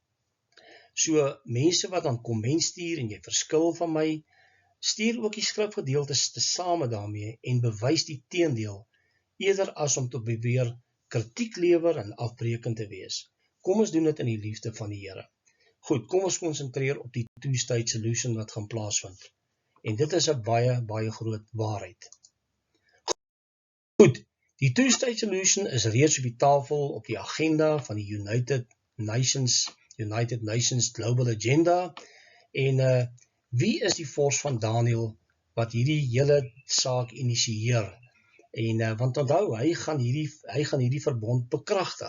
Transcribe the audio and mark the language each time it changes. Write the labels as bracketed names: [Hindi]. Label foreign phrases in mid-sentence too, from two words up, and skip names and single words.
[Afrikaans] So mense wat dan komment stuur en jy verskil van my, stuur ook die skrifgedeeltes tesame daarmee en bewys die teendeel, eerder as om te beweer kritiek lewer en afbreekend te wees. Kom ons doen dit in die liefde van die Here. Goed, kom ons konsentreer op die [English] two-state solution [Afrikaans] wat gaan plaasvind. En dit is 'n baie groot waarheid. Goed, die [English] two-state solution [Afrikaans] is reeds op die tafel op die agenda van die United Nations Global Agenda, en wie is die vors van Daniël wat hierdie hele saak initieer? En want onthou, hy gaan hierdie verbond bekragtig.